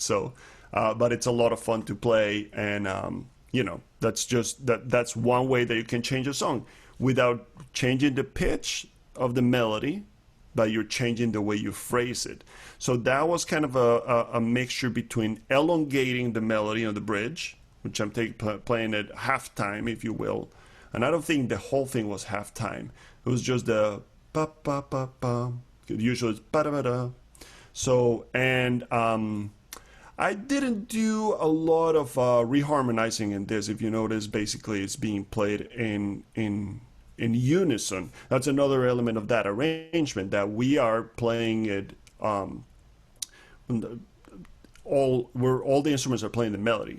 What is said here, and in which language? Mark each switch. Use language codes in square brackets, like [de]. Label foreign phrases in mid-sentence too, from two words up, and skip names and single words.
[en] So, but it's a lot of fun to play, and you know, that's one way that you can change a song without changing the pitch of the melody, but you're changing the way you phrase it. So that was kind of a mixture between elongating the melody on the bridge, which I'm playing at halftime, if you will. And I don't think the whole thing was halftime. It was just the pa pa pa pa. Usually it's pa da da. So, and I didn't do a lot of reharmonizing in this. If you notice, basically it's being played in unison. That's another element of that arrangement, that we are playing it. All the instruments are playing the melody.